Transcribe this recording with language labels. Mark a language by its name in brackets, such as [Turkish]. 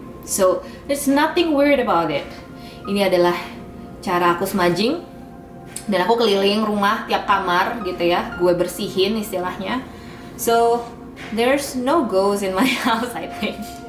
[English] So, there's nothing weird about it. [Indonesian] Ini adalah cara aku smudging, dan aku keliling rumah tiap kamar gitu ya, gue bersihin istilahnya. [English] So, there's no ghost in my house, I think.